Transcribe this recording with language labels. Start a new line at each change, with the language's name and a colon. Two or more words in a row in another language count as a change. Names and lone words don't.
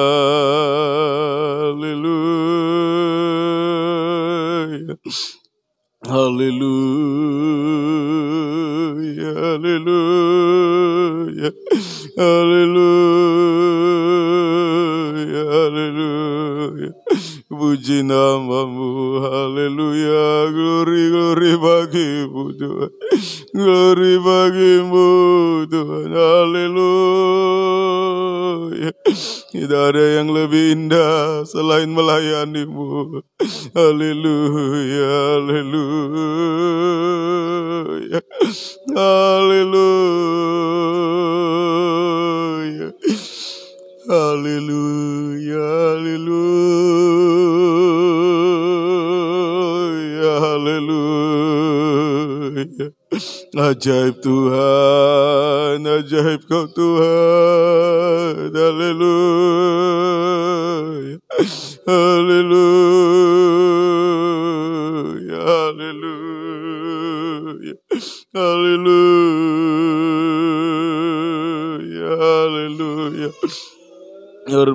Indonesian: haleluya, haleluya, haleluya, haleluya, haleluya. Puji namamu, haleluya,
English: glory, glory
Indonesian: bagimu Tuhan, glory bagimu Tuhan, haleluya. Tidak ada yang lebih indah selain melayanimu, haleluya, haleluya, haleluya, haleluya, haleluya, haleluya. Ajaib Tuhan, ajaib Kau Tuhan, haleluya, haleluya, haleluya, haleluya, haleluya.